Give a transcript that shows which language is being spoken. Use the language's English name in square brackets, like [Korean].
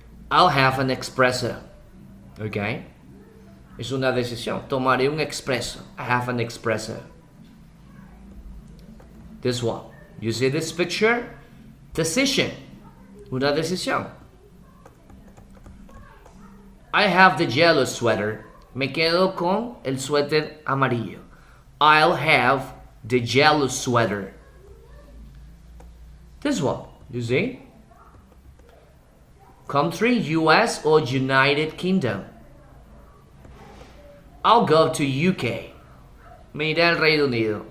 [English] I'll have an espresso. Okay? [Spanish] Es una decisión. Tomaré un expreso. [English] I have an espresso. This one. You see this picture? Decision. [Spanish] Una decisión. [English] I have the yellow sweater. [Spanish] Me quedo con el suéter amarillo. [English] I'll have the yellow sweater. This one, you see? Country, US or United Kingdom. I'll go to UK. [Spanish] Me iré al Reino Unido.